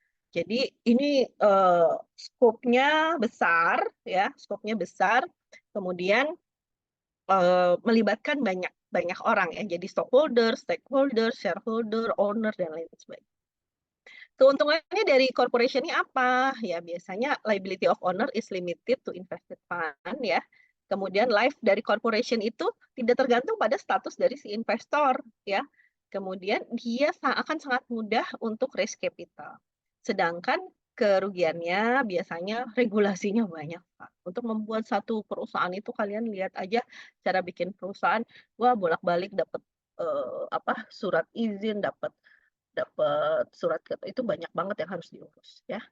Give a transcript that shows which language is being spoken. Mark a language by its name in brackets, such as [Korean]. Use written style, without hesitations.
[Indonesian] Jadi ini skopnya besar ya, skopnya besar. Kemudian melibatkan banyak banyak orang ya. Jadi stockholder, stakeholder, shareholder, owner dan lain sebagainya. Keuntungannya dari corporation ini apa? Ya biasanya [English] liability of owner is limited to invested fund ya. [Indonesian] Kemudian life dari corporation itu tidak tergantung pada status dari si investor ya. Kemudian dia akan sangat mudah untuk raise capital. Sedangkan kerugiannya biasanya regulasinya banyak, Pak. Untuk membuat satu perusahaan itu kalian lihat aja cara bikin perusahaan, wah bolak-balik dapat surat izin, dapat dapat surat itu banyak banget yang harus diurus ya.